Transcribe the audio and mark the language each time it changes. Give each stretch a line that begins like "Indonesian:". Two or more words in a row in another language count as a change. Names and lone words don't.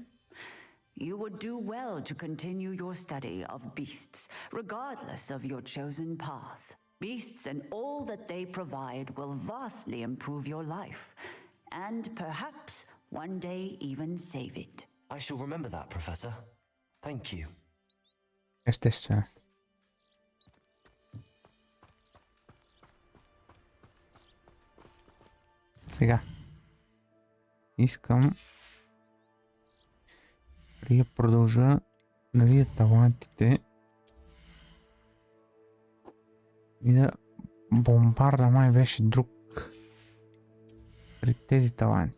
English: You would do well to continue your study of beasts, regardless of your chosen path. Beasts and all that they provide will vastly improve your life, and perhaps one day even save it. I shall remember that, Professor. Thank you.
Bulgarian: Естествено. Сега. Искам да продължа да видя талантите и да бомбарда май беше друг при тези таланти.